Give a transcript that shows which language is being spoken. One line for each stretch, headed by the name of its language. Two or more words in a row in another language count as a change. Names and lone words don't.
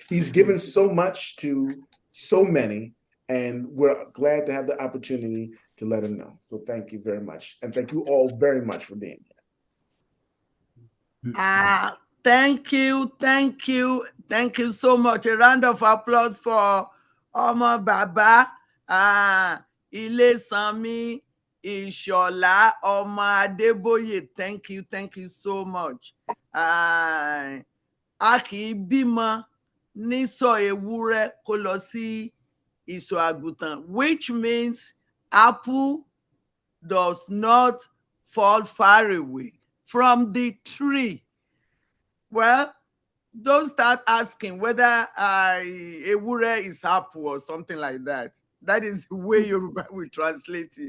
English: He's given so much to so many, And we're glad to have the opportunity to let him know. So thank you very much. And thank you all very much for being here. Thank you. Thank you. Thank you so much. A round of applause for Omo Baba, Ilesanmi, Ishola, Omo Adeboye. Thank you. Thank you so much.
Yoruba: A kì í bímọ nísọ̀ ewúrẹ́ kó lọ sí ìsọ̀ àgùntàn,
English: which means apple does not fall far away from the tree. Well, don't start asking whether ewúrẹ́ is apple or something like that. That is the way Yoruba will translate it.